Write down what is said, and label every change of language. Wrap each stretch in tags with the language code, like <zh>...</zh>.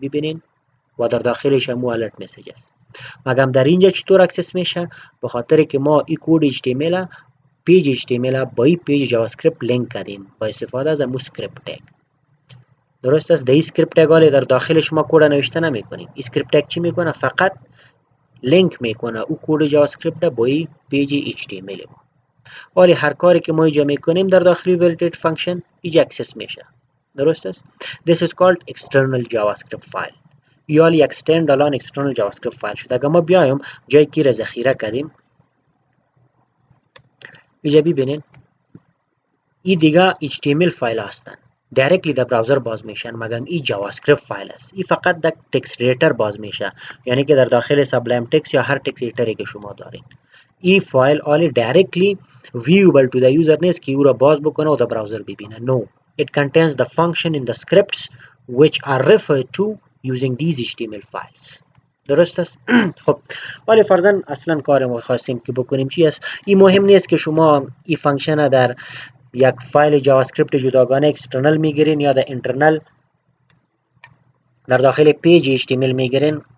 <fa>ببینین و در داخلش هم الرت مسیج است. مگم در اینجا چطور اکسس میشه؟ به خاطر که ما این کد HTML پیج HTML با این پیج جاوا اسکریپت لینک کردیم با استفاده از امو اسکریپت تگ. درست است. در اسکریپت تگ در داخل شما کد نوشته نمیکنیم. اسکریپت تگ چی میکنه؟ فقط لینک میکنه او کد جاوا اسکریپت با این پیج HTML ما. ولی هر کاری که ما اینجا میکنیم در داخل validated function اینجا اکسس میشه. درست است؟</fa> <en>This is called external JavaScript file.</en> <fa>یا یک stand alone external JavaScript file شد. اگر ما بیایم جایی که را ذخیره کردیم اینجا ببینین این دیگه HTML فایل هستن، دایرکتلی در براوزر باز میشن، مگر این جاوا اسکریپت فایل است. این فقط در تکست ادیتور باز میشه، یعنی که در داخل سابلایم تکست یا هر تکست ادیتوری که شما دارین این فایل آلی دایرکتلی</fa> <en>viewable to the user</en> <fa>نیست که او را باز بکنه و در براوزر ببینه.</fa> <en>No, it contains the function in the scripts which are referred to using these HTML files.</en> <fa>درست است؟ خب ولی فرضاً اصلا کار ما خواستیم که بکنیم چی است؟ این مهم نیست که شما این فانکشن در یک فایل جاوا اسکریپت جداگانه اکسترنال میگیرین یا در اینترنال در داخل پیج HTML میگیرین.</fa>